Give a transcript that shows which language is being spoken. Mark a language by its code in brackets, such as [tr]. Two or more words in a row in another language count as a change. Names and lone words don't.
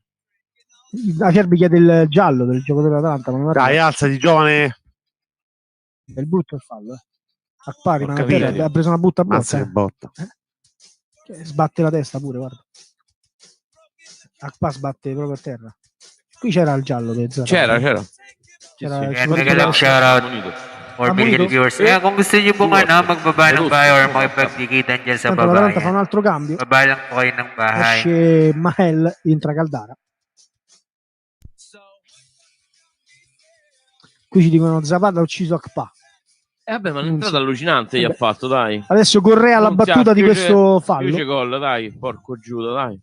[it] Acerbi chiede il giallo del giocatore dell'Atalanta. Ma non dai, alzati, giovane. È il brutto il fallo, Akpa rimane a terra, ha preso una botta. Sbatte la testa pure, guarda. Akpa sbatte proprio a terra. Qui c'era il giallo del Zara. C'era. [tl] Kung gusto niyo pong magbaba ng bahay or makipagdikitan dyan sa babae. [it] Fa un altro cambio. [tl] Baba lang po kayo ng bahay. [it] Esce Mahel, entra Caldara. Qui ci dicono Zapata ha ucciso Akpa. Vabbè, ma un'entrata allucinante gli ha fatto, dai. Adesso Correa alla battuta di questo fallo. C'è gol, dai, porco Giuda, dai.